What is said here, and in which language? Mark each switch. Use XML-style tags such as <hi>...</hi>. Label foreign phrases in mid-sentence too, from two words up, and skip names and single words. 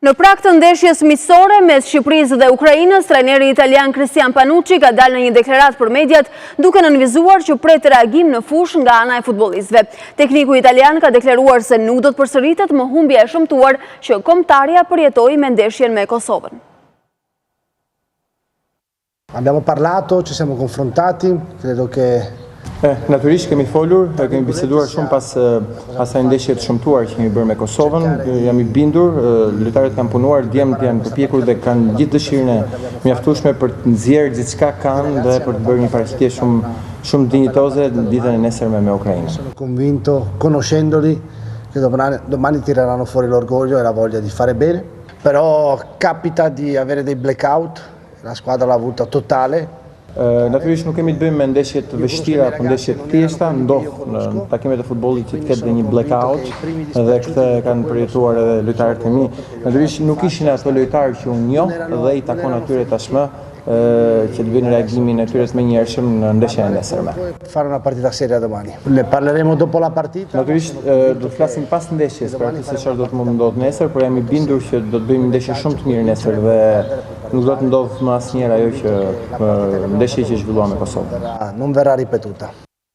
<sq>Në prag të ndeshjes miqësore mes Shqipërisë dhe Ukrainës, trajneri italian Cristian Panucci ka dalë në një deklaratë për mediat duke nënvizuar që pret reagim në fushë nga ana e futbollistëve. Tekniku italian ka deklaruar se nuk do të përsëritet më humbja e shëmtuar që kombëtarja përjetoi me ndeshjen me Kosovën.</sq> <it>Abbiamo parlato, ci siamo confrontati, credo che</it> <sq>Natyrisht kemi folur, kemi biseduar shumë pas asaj ndeshje të shëmtuar që kemi bërë me Kosovën. Jam i bindur, lojtarët kanë punuar, djemtë janë përpjekur dhe kanë gjithë dëshirën e mjaftueshme për të nxjerrë gjithçka kanë dhe për të bërë një paraqitje shumë dinjitoze në ditën e nesërme me Ukrainën.</sq> <it>Sono convinto, conoscendoli, che domani tireranno fuori l'orgoglio e la voglia di fare bene, però capita di avere dei blackout, la squadra l'ha avuta totale.</it> <sq>Natyrisht nuk kemi të bëjmë me ndeshje të vështira apo ndeshje të thjeshta, ndodh në takimet e futbollit që të ketë dhe një blackout dhe këtë kanë përjetuar edhe lojtarët e mi. Natyrisht nuk ishin ato lojtarë që unë njoh dhe i takon atyre tashmë që të bëjnë reagimin e tyre të menjëhershëm në ndeshjen e nesërme.</sq> <it>Fare una partita seria domani. Ne parleremo dopo la partita.</it> <sq>Natyrisht do të flasim pas ndeshjes për atë se çfarë do të më ndodh nesër, por jam i bindur që do të bëjmë ndeshje shumë të mirë nesër dhe nuk do të ndodh më asnjëherë ajo që ndeshja që zhvillua me Kosovën.</sq> <it>Non verrà ripetuta.</it>